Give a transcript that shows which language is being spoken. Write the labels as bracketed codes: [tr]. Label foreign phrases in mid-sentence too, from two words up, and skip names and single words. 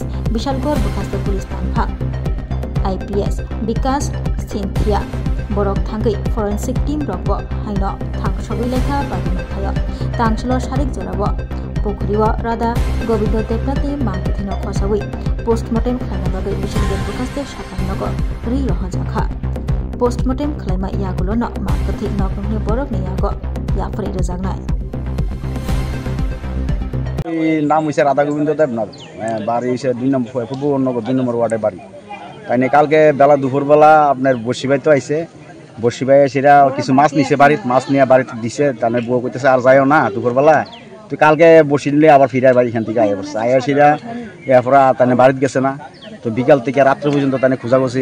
[trp] Bishalgor Bukhaste Police Tanphak IPS Bikas Cynthia Borok Thangai [en] Forensic Team [trp] Rokbo Haino Thangsobai Laikha Party Mathayo Tangshalo Sharik Jorabo Pukriwa Radha Govindo Devnath ni Mankathino Khosawi Postmortem Khlainabagai Bishalgor Bukhaste Shakannago Ri Rohajakha Postmortem Khlaima Yagulo no Mankathi Noknukni Borok ni Yago Yafri Rezagnai [bn] नाम হইছে রাধা গোবিন্দ দেবনাথ বাড়ি হইছে 2 নম্বর পূর্বনগর 2 নম্বর ওয়ার্ডে বাড়ি তাইনে কালকে বেলা দুপুর বেলা আপনার বসিবাই তো আইছে বসিবাই সেটা কিছু মাছ নিছে বাড়িতে মাছ নিয়ে বাড়িতে দিছে তানে বউ কইতেছে আর যাইও না দুপুর বেলা তুই কালকে বসি দিলে আবার ফিরার বাড়ি এখান থেকে আইয়া পড়ছে আইয়া সেটা এরপরে তানে বাড়িতে গেছে না তো বিকাল থেকে রাত্র পর্যন্ত তানে খোঁজাখুঁজি